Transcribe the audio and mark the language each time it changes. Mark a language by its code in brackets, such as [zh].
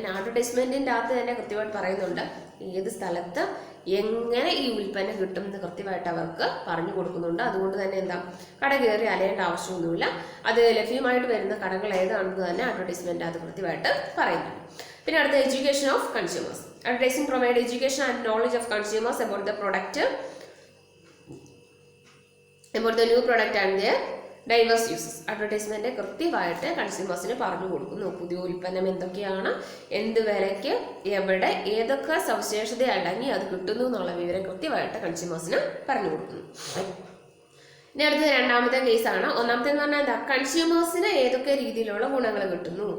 [ml] അഡ്വർടൈസ്മെന്റിന്റെ അകത്ത് തന്നെ കൃത്യമായിട്ട് പറയുന്നുണ്ട് ഏത് സ്ഥലത്ത് എങ്ങനെ ഈ ഉൽപ്പന്നം കിട്ടും എന്ന് കൃത്യമായിട്ട് അവർക്ക് പറഞ്ഞു കൊടുക്കുന്നുണ്ട്. അതുകൊണ്ട് തന്നെ എന്താ, കട കയറി അലയേണ്ട ആവശ്യമൊന്നുമില്ല. അത് ലഭ്യമായിട്ട് വരുന്ന കടകൾ ഏതാണെന്ന് തന്നെ അഡ്വർടൈസ്മെന്റ് അത് കൃത്യമായിട്ട് പറയുന്നുണ്ട്. [en] പിന്നെ അടുത്ത education of consumers. Advertising provide education and knowledge of consumers about the product, about the new product and their diverse uses. [ml] Advertisement കൃത്യമായിട്ട് കൺസ്യൂമേഴ്സിന് പറഞ്ഞു കൊടുക്കുന്നു. പുതിയ ഉൽപ്പന്നം എന്തൊക്കെയാണ്, എന്ത് വിലയ്ക്ക്, എവിടെ, ഏതൊക്കെ സവിശേഷത അടങ്ങി അത് കിട്ടുന്നു എന്നുള്ള വിവരം കൃത്യമായിട്ട് കൺസ്യൂമേഴ്സിന് പറഞ്ഞു കൊടുക്കുന്നു. ഇനി അടുത്ത രണ്ടാമത്തെ കേസാണ്. ഒന്നാമത്തെ എന്ന് പറഞ്ഞാൽ എന്താ, കൺസ്യൂമേഴ്സിന് ഏതൊക്കെ രീതിയിലുള്ള ഗുണങ്ങൾ കിട്ടുന്നു.